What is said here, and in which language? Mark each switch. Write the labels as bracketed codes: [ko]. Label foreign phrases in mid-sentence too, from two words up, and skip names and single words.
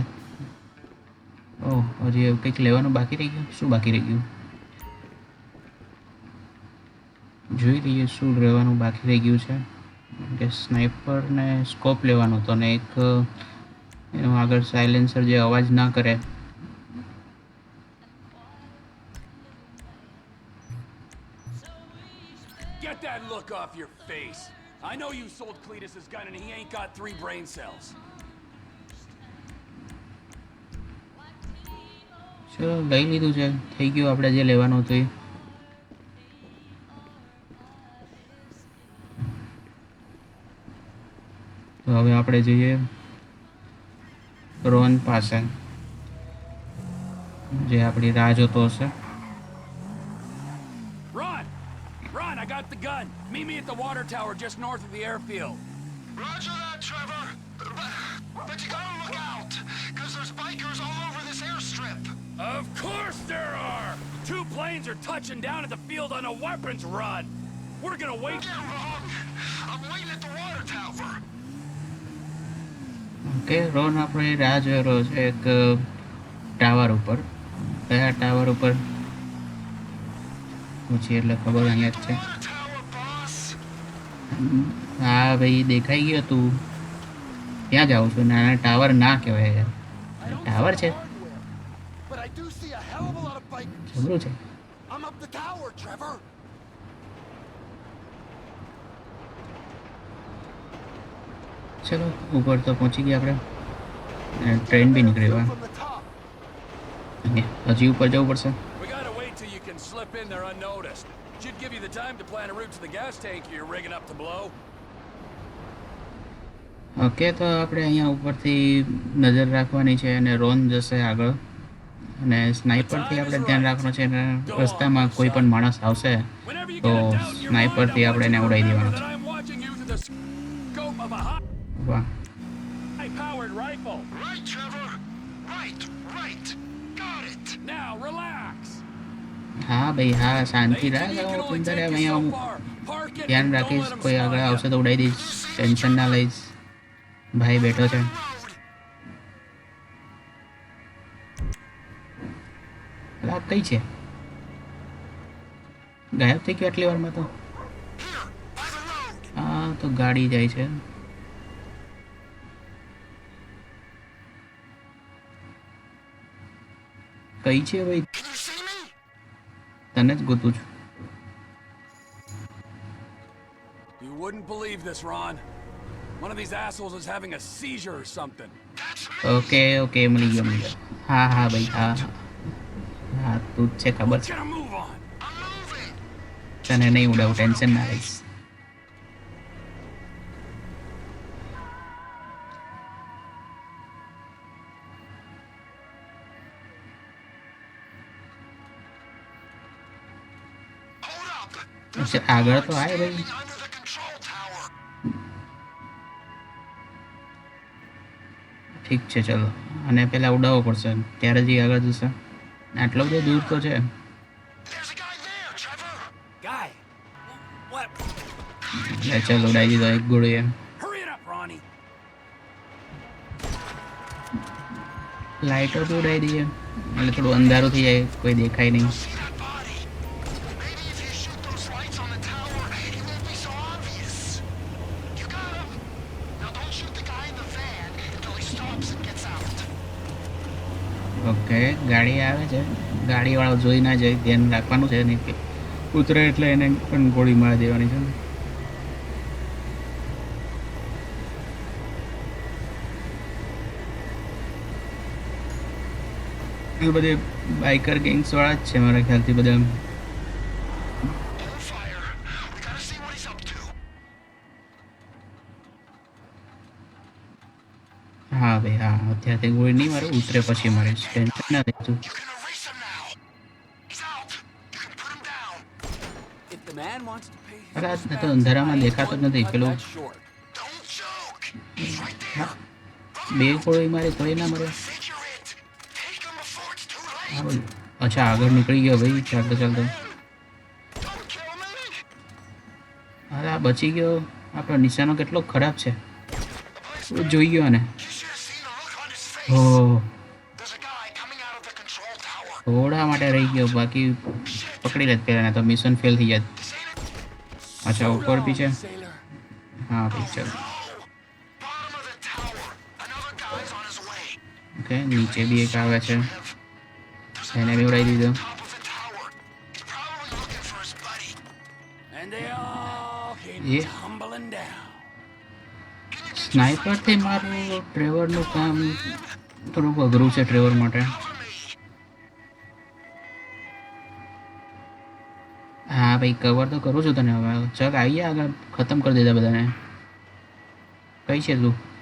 [gu] ઓહ, હજી કંઈક લેવાનું બાકી રહી ગયું. શું બાકી રહી ગયું? જોઈ લઈએ શું લેવાનું બાકી રહી ગયું છે. કે સ્નાઇપર ને સ્કોપ લેવાનો હતો ને એક એનું આગળ સાયલેન્સર જે અવાજ ના કરે. [en] Get that look off your face. I know you sold Cletus his gun and he ain't got 3 brain cells. [gu] ચલો, લઈ લીધું છે. થઈ ગયું આપણે જે લેવાનું હતું એ. તો હવે આપણે જઈએ રોહન પાસે, જે આપણી રાહ જોતો હશે. [en] Run, I got the gun. Meet me at the water tower just north of the airfield. Roger that, Trevor. But you gotta look out, because there's bikers all over this airstrip. Of course there are. 2 planes are touching down at the field on a weapons run. We're gonna wait. Get wrong. I'm waiting at the water tower. [gu] ઓકે, રોન આપણે રાહ જોઈ રહ્યો છે એક ટાવર ઉપર. કયા ટાવર ઉપર પૂછી એટલે ખબર અહીંયા જ છે. [en] Tower, boss. [gu] હા ભાઈ દેખાઈ ગયો તું. ત્યાં જાઉં છું. નાના ટાવર ના કહેવાય યાર. [en] I don't ટાવર see [gu] છે [en] hardware, but I do see a hell of a lot of bikers. [gu] જબરું છે. [en] I'm up the tower, Trevor. [gu] ચલો ઉપર તો પહોંચી ગયા આપણે. અને ટ્રેન બી નીકળી હવે. [en] From the top. [gu] અહીંયા હજી ઉપર જવું પડશે. [en] We gotta wait till you can slip in there unnoticed. Should give you the time to plan a route to the gas tank you're rigging up to blow. [gu] ઓકે તો આપણે અહીંયા ઉપરથી નજર રાખવાની છે અને રોન જશે આગળ અને સ્નાઈપરથી આપણે ધ્યાન રાખવાનું છે અને રસ્તામાં કોઈ પણ માણસ આવશે [en] Whenever you [gu] તો [en] get it down in your [gu] સ્નાઈપરથી [en] mind, [gu] આપણે એને ઉડાવી દેવાનો [en] that [gu] છે. [en] I'm watching you through the scope of a [gu] વાહ. [en] high-powered rifle. Right, Trevor. Right. Got it. Now relax. [gu] હા ભાઈ હા શાંતિ [en] ATV [gu] રાખ. [en] can only [gu] અંદર [en] take you [gu] અહીંયા [en] so [gu] હું [en] far. Park it [gu] ધ્યાન [en] and don't [gu] રાખીશ. [en] let 'em [gu] કોઈ આગળ [en] spot [gu] આવશે [en] you. [gu] તો ઉડાવી દઈશ. ટેન્શન ના લઈશ. ભાઈ બેઠો છે. [en] Road. [gu] આ કઈ છે? ગાયબ થઈ ગયો આટલી વારમાં તો. [en] Here, by the road. [gu] હા તો ગાડી જાય છે. કઈ છે ભાઈ? [en] Can you see me? [gu] તને જ ગોતું છું. [en] You wouldn't believe this, Ron. One of these assholes is having a seizure or something. That's me. [gu] ઓકે ઓકે મળી ગયો. હા હા ભાઈ હા હા તું જ છે ખબર છે. [en] Get a move on. I'm moving. [gu] તને નહીં ઉડાવું ટેન્શન ના લઈશ. [en] Hold up. [gu] અચ્છા, આગળ તો આય ભાઈ. [en] Under the control tower. [gu] ઠીક છે ચલો અને પહેલાં ઉડાવવો પડશે ત્યારે જ એ આગળ જશે. આટલો બધો દૂર તો છે. [en] There's a guy there, Trevor. Guy. What? [gu] એટલે ચાલ ઉડાવી દીધો એક ગોળીએ. [en] Hurry it up, Ronnie. [gu] લાઇટો બી ઉડાવી દઈએ એટલે થોડું અંધારું થઈ જાય કોઈ દેખાય નહીં. [en] See that body? Maybe if you shoot those lights on the tower, it won't be so obvious. You got him. Now don't shoot the guy in the van until he stops and gets out. [gu] ઓકે ગાડી આવે છે. ગાડીવાળો જોઈ ના જાય ધ્યાન રાખવાનું છે નહીં કે ઉતરે એટલે એને પણ ગોળી મારી દેવાની છે. એ બધે [en] biker gangsવાળા [gu] જ છે મારા ખ્યાલથી બધા. [en] Hold fire. We gotta see what he's up to. [gu] હા ભાઈ હા અત્યારથી ગોળી નહીં મારે ઉતરે પછી મારીશ ટેન્શન ના લેતું. [en] You can erase him now. He's out. You can put him down. If the man wants to pay his [gu] અરે આ [en] respects, [gu] તો અંધારામાં [en] I ain't [gu] દેખાતો જ [en] one to [gu] નથી [en] cut [gu] પેલું. [en] that short. Don't joke. He's right [gu] હા [en] there. [gu] બે ગોળી મારી તોય ના મરે. [en] Figure it. Take him before it's too late. [gu] હા ભાઈ અચ્છા આગળ નીકળી ગયો ભાઈ ચાલતો ચાલતો. [en] Don't kill me. [gu] અરે આ બચી ગયો. આપણો નિશાનો કેટલો ખરાબ છે. [en] The place [gu] હું જોઈ ગયો ને. [en] You should have seen the look on his face. ઓ There's a guy coming out of the control tower. [gu] થોડા માટે રહી ગયો બાકી પકડી લેત પહેલાં તો [en] mission fail [gu] થઈ જાત. અચ્છા ઉપર બી છે. [en] Sailor. [gu] હા ભાઈ ચાલો. [en] Bottom of the tower. Another guy's on his way. [gu] ઓકે નીચે બી એક આવે છે. એને બી ઉડાવી દીધો. [en] Top of the tower. He's probably looking for his buddy. And they all came Yeah. tumbling down. [gu] સ્નાઈપરથી મારું ટ્રેવરનું કામ થોડુંક અઘરું છે ટ્રેવર માટે. હા ભાઈ કવર તો કરું છું તને હવે. ચાલ આવીએ આગળ ખતમ કરી દીધા બધાને. કઈ છે તું?